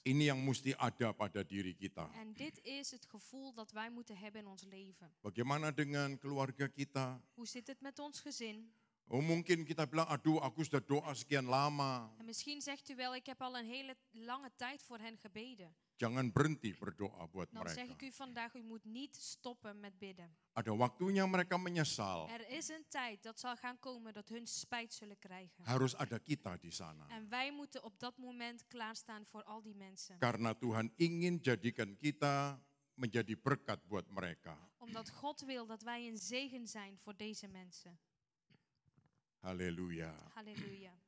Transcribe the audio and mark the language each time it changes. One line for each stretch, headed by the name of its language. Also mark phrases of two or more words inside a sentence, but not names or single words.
Indonesian: Ini yang mesti ada pada diri kita.
Dutch: En dit is het gevoel dat wij moeten hebben in ons leven.
Indonesian: Bagaimana dengan keluarga kita?
Dutch: Hoe zit het met ons gezin?
Indonesian: Oh, mungkin kita bilang, aduh aku sudah doa sekian lama.
Dutch: En misschien zegt u wel, ik heb al een hele lange tijd voor hen gebeden.
Indonesian: Jangan berhenti berdoa buat
Dutch: Dan zeg ik
Indonesian: mereka.
Dutch: u vandaag, u moet niet stoppen met bidden.
Indonesian: Ada waktunya mereka menyesal.
Dutch: Er is een tijd dat zal gaan komen dat hun spijt zullen krijgen.
Indonesian: Harus ada kita di sana.
Dutch: En wij moeten op dat moment klaarstaan voor al die mensen.
Indonesian: Karena Tuhan ingin jadikan kita menjadi berkat buat mereka.
Dutch: Omdat God wil dat wij een zegen zijn voor deze mensen.
Indonesian: Haleluya.
Dutch: Halleluja.